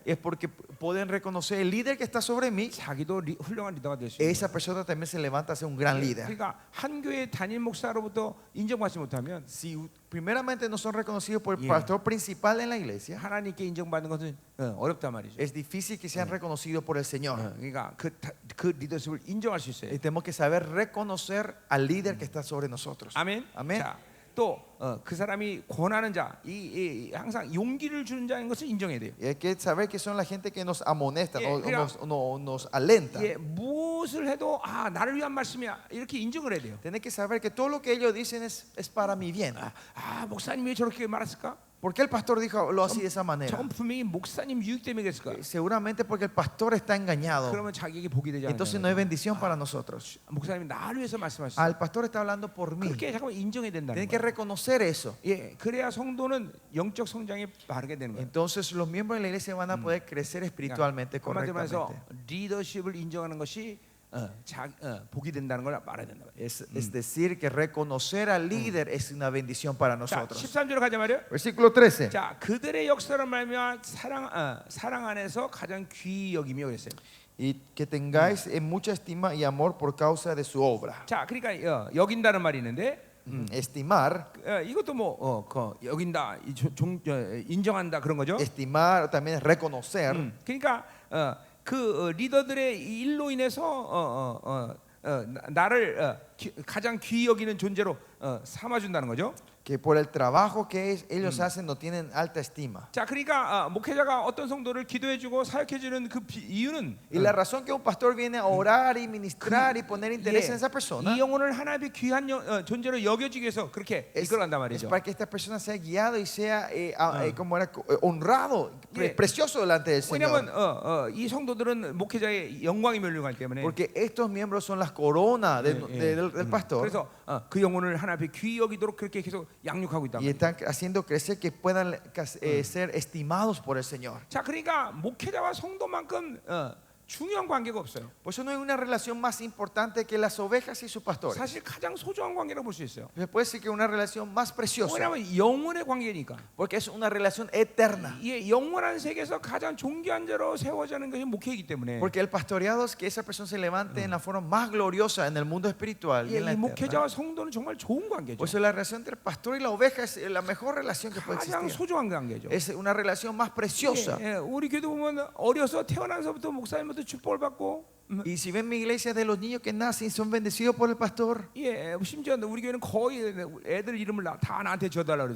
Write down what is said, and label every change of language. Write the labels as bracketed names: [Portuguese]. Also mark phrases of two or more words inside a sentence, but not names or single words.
[Spanish] Es porque pueden reconocer el líder que está sobre mí. [Korean] 자기도 훌륭한 리더가 될 수 있는 [Spanish] Esa persona también se levanta a ser un gran líder. [Korean] 그러니까 한 교회 담임 목사로부터 인정받지 못하면 [Spanish] Si primeramente no son reconocidos por el Yeah. pastor principal en la iglesia, [Korean] 하나님께 인정받는 것은 어렵단 말이죠. [Spanish] es difícil que sean reconocidos por el Señor. [Korean] 그러니까 그 리더십을 인정할 수 있어요. [Spanish] Y tenemos que saber reconocer al líder que está sobre nosotros. [Korean] 아멘. 아멘. 자, 또 그 사람이 권하는 자, 항상 용기를 주는 자인 것을 인정해야 돼요. [Spanish] Y hay que saber que son la gente que nos amonesta, [Korean] Yeah, 그러니까- [Spanish] nos alenta. [Korean] 예, 무엇을 해도 나를 위한 말씀이야 이렇게 인정을 해야 돼요. [Spanish] Tienen que saber que todo lo que ellos dicen es para mi bien. [Korean] 목사님이 왜 저렇게 말했을까? [Spanish] ¿Por qué el pastor dijo lo así de esa manera? [Korean] 저건 분명히 목사님 유익 때문에 그랬을까? [Spanish] Seguramente porque el pastor está engañado. [Korean] 그러면 자기에게 복이 되지 [Spanish] Entonces no hay [Korean] 않아요. [Spanish] bendición para nosotros. [Korean] 목사님이 나를 위해서 말씀하셨어. [Spanish] El pastor está hablando por mí. [Korean] 그렇게 잠깐만 인정해야 된다는 [Spanish] Tienen que [Korean] 거예요. [Spanish] reconocer eso. [Korean] 예, 그래야 성도는 영적 성장이 바르게 되는 거예요. [Spanish] Entonces los miembros de la iglesia van a poder crecer espiritualmente [Korean] 한마디로 말해서 [Spanish] correctamente. [Korean] 리더십을 인정하는 것이 복이 된다는 걸 말해야 된다. [Spanish] Es decir, que reconocer al líder es una bendición para [Korean] 자, [Spanish] nosotros. [Korean] 13절로 가자 말이에요. [Spanish] Versículo 13. [Korean] 자, 그들의 역사를 말미암아 사랑 안에서 가장 귀히 여기며 그랬어요. [Spanish] Y que tengáis en mucha estima y amor por causa de su obra. [Korean] 자, 그러니까 여긴다는 말이 있는데 [Spanish] Estimar, [Korean] 이것도 여긴다, 인정한다 그런 거죠. [Spanish] estimar también es reconocer. [Korean] 그러니까 그 리더들의 일로 인해서 나를 가장 귀히 여기는 존재로 삼아준다는 거죠. [Spanish] Que por el trabajo que ellos hacen no tienen alta estima. [Korean] 자, 그러니까 목회자가 어떤 성도를 기도해주고 사역해주는 그 이유는 [Spanish] Y la razón que un pastor viene a orar y ministrar y poner interés en esa persona [Korean] 이 영혼을 하나님의 귀한 존재로 여겨지기 위해서 그렇게 이끌어간단 [Spanish] es [Korean] 말이죠. [Spanish] para que esta persona sea guiado y sea como era, honrado, Yeah. precioso delante del Señor. [Korean] 왜냐하면 이 성도들은 목회자의 영광이 멸류관 때문에. [Spanish] Porque estos miembros son las coronas del pastor [Korean] 그래서 그 영혼을 하나님의 귀히 여기도록 그렇게 계속 양육하고 있단 [Spanish] y [Korean] 말이에요. [Spanish] están haciendo crecer que puedan ser estimados por el Señor. [Korean] 자, 그러니까 목회자와 성도만큼 중요한 관계가 없어요. [Spanish] Por eso no hay una relación más importante que las ovejas y sus pastores. [Korean] 사실 가장 소중한 관계라고 볼 수 있어요. [Spanish] Se puede decir que es una relación más preciosa, [Korean] 왜냐하면 영원의 관계니까. [Spanish] porque es una relación eterna. [Korean] 이 영원한 세계에서 가장 존귀한 자로 세워지는 것이 목회이기 때문에. [Spanish] Porque el pastoreado es que esa persona se levante en la forma más gloriosa en el mundo espiritual y en la [Korean] 이 [Spanish] eterna. [Korean] 목회자와 성도는 정말 좋은 관계죠. [Spanish] Por eso la relación entre el pastor y la oveja es la mejor relación que puede [Korean] 가장 [Spanish] existir. [Korean] 소중한 관계죠. [Spanish] Es una relación más preciosa. [Korean] 우리 교도 보면 어려서 태어나서부터 목사님부터 축복을 받고. [Spanish] Y si ven mi iglesia, de los niños que nacen son bendecidos por el pastor. [Korean] 심지어 우리 교회는 거의 애들 이름을 다 나한테 줘달라 그래서.